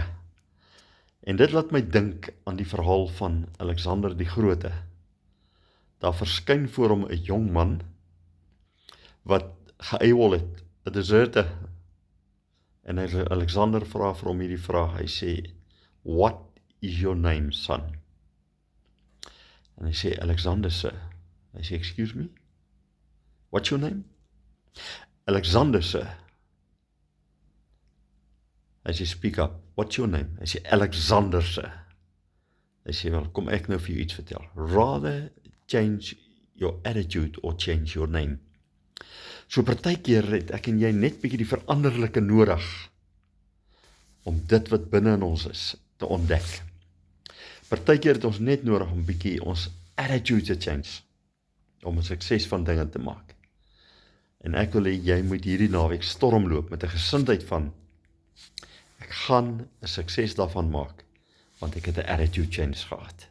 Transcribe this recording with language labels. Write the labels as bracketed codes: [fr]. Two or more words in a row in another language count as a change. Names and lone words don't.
[af] En dit laat my dink aan die verhaal van Alexander die Grote. Daar verskyn voor hom 'n jong man wat geëiwel het, 'n deserter. En Alexander vra vir hom hierdie vraag, hy sê, [en] "What is your name, son?" [af] En hy sê, "Alexander, sir." Hy sê, [en] "Excuse me? What's your name?" "Alexander, sir." [af] Hy sê, [en] "Speak up. What's your name?" [af] Hy sê, "Alexander, sir." Hy sê, "Wel, kom ek nou vir jou iets vertel. [en] Rather change your attitude or change your name." [af] So partykeer het ek en jy net bietjie die veranderlike nodig om dit wat binne in ons is te ontdek. Partykeer het ons net nodig om bietjie ons attitude te change, om 'n sukses van dinge te maak. En ek wil hê jy moet hierdie naweek stormloop met 'n gesindheid van, ek gaan 'n sukses daarvan maak, want ek het 'n [en] attitude change [af] gehad.